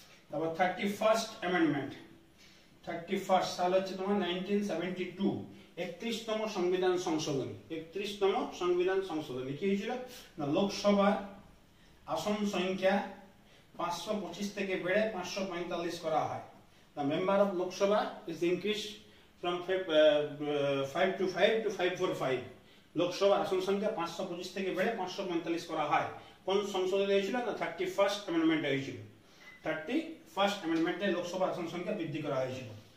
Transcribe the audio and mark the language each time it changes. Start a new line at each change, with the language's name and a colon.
Bangla: তারপর 31st amendment, 31st সাল হচ্ছে তোমার 1972, 31তম সংবিধান সংশোধনী। 31তম সংবিধান সংশোধনী কি হয়েছিল না, লোকসভার আসন সংখ্যা 525 থেকে বেড়ে 545 করা হয়।
English: The member of Lok Sabha is increased from 5 to 545।
Bangla: লোকসভার আসন সংখ্যা 525 থেকে বেড়ে 545 করা হয়। কোন সংশোধনী হয়েছিল না, 31st অ্যামেন্ডমেন্ট হয়েছিল। 31st অ্যামেন্ডমেন্টে লোকসভার আসন সংখ্যা বৃদ্ধি করা হয়েছিল।